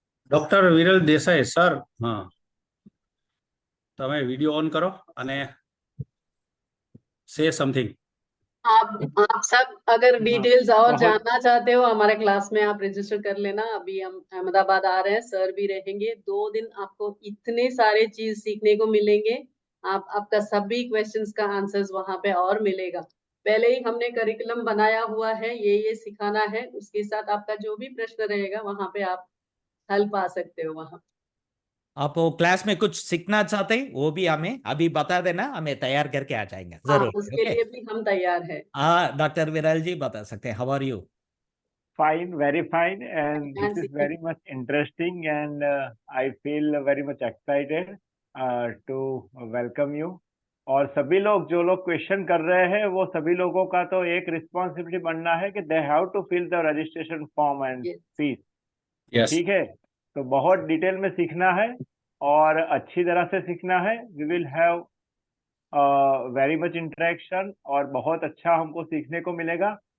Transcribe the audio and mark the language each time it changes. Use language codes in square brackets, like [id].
[gu] Doctor Viral Desai sir, હા, તમે video on કરો અને [en] Say something. [hi] आप सब अगर डिटेल्स और जानना चाहते हो हमारे क्लास में, आप रजिस्टर कर लेना। अभी हम अहमदाबाद आ रहे हैं, सर भी रहेंगे 2 दिन। आपको इतने सारे चीज सीखने को मिलेंगे। आपका सभी क्वेश्चंस का आंसर्स वहां पे और मिलेगा। पहले ही हमने करिकुलम बनाया हुआ है, ये सिखाना है। उसके साथ आपका जो भी प्रश्न रहेगा वहां पे आप हल पा सकते हो। वहां आप वो क्लास में कुछ सीखना चाहते हैं, वो भी हमें अभी बता देना, हमें तैयार करके आ जाएंगे जरूर। उसके लिए भी हम तैयार है। डॉक्टर विरल जी बता सकते हैं, [en] How are you? Fine, very fine, and this is very much interesting, and I feel very much excited to welcome you. [hi] और सभी लोग जो लोग क्वेश्चन कर रहे हैं, वो सभी लोगों का तो एक रिस्पॉन्सिबिलिटी बनना है कि [en] They have to fill the registration form and fees. [hi] ठीक है, तो बहुत डिटेल में सीखना है और अच्छी तरह से सीखना है। [en] we will have very much interaction [hi] और बहुत अच्छा हमको सीखने को मिलेगा।